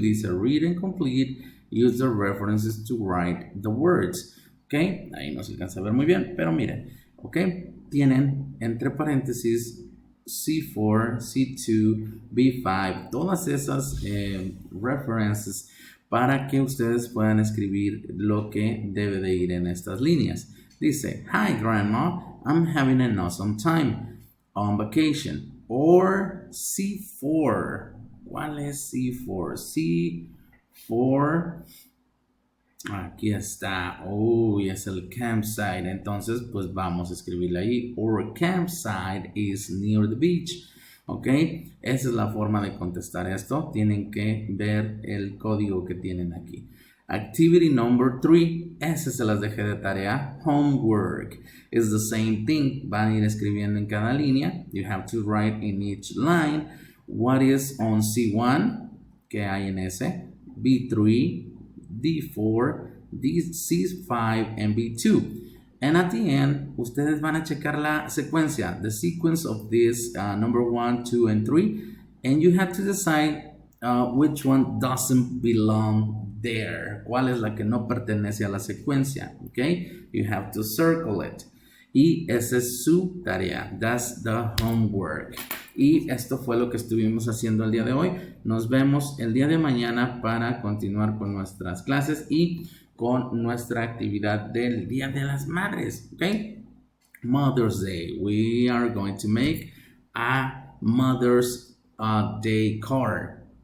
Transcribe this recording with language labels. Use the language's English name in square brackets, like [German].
[English] These are read and complete. Use the references to write the words. [Spanish] Ok, ahí no se alcanza a ver muy bien, pero miren, ok, tienen entre paréntesis C4, C2, B5, todas esas references para que ustedes puedan escribir lo que debe de ir en estas líneas. Dice, [English] hi grandma, I'm having an awesome time on vacation. Or [Spanish] C4. ¿Cuál es C4? C4. Aquí está. Uy, es el campsite. Entonces, pues vamos a escribirle ahí. [English] Our campsite is near the beach. Ok. [Spanish] Esa es la forma de contestar esto. Tienen que ver el código que tienen aquí. [English] Activity number 3, [Spanish] ese se las dejé de tarea. [English] Homework is the same thing. [Spanish] Van a ir escribiendo en cada línea. [English] You have to write in each line what is on C1, [Spanish] que hay en ese, [English] B3, D4, C5, and B2. And at the end, [Spanish] ustedes van a checar la secuencia, [English] the sequence of this number 1, 2, and 3, and you have to decide which one doesn't belong there. [Spanish] ¿Cuál es la que no pertenece a la secuencia? [English] Okay, you have to circle it. [Spanish] Y esa es su tarea. [English] That's the homework. [Spanish] Y esto fue lo que estuvimos haciendo el día de hoy. Nos vemos el día de mañana para continuar con nuestras clases y con nuestra actividad del Día de las Madres. [English] Okay, Mother's Day. We are going to make a Mother's Day card.